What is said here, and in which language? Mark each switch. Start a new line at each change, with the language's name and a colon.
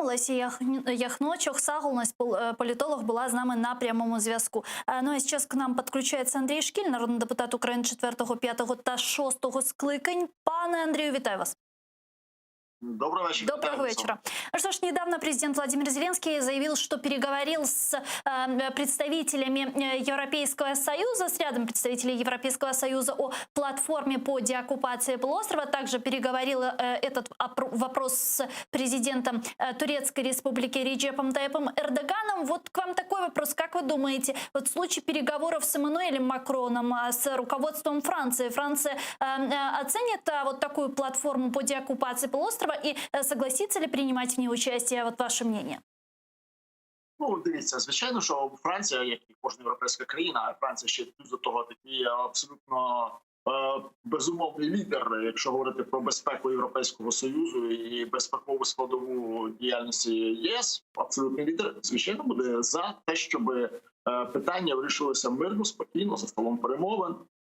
Ukrainian: Олеся Яхночук, Сагулнась, політолог, була з нами на прямому зв'язку. Ну а зараз к нам підключається Андрій Шкіль, народний депутат України 4, 5 та 6 скликань. Пане Андрію, вітаю вас.
Russian: Доброго вечера. Доброго вечера. Что ж, недавно президент Владимир Зеленский заявил, что переговорил с представителями Европейского Союза, с рядом представителей Европейского Союза о платформе по деоккупации полуострова. Также переговорил этот вопрос с президентом Турецкой Республики Реджепом Тайипом Эрдоганом. Вот к вам такой вопрос. Как вы думаете, вот в случае переговоров с Эммануэлем Макроном, с руководством Франции, Франция оценит вот такую платформу по деоккупации полуострова и согласится ли принимать в ней участие? Вот ваше мнение.
Ukrainian: Дивіться, звичайно, що Франція, як і кожна європейська країна, а Франція ще плюс до того такий абсолютно безумовний лідер, якщо говорити про безпеку Європейського Союзу і безпекову складову діяльності ЄС, абсолютний лідер, звичайно, буде за те, щоб питання вирішилося мирно, спокійно, за столом перемовин.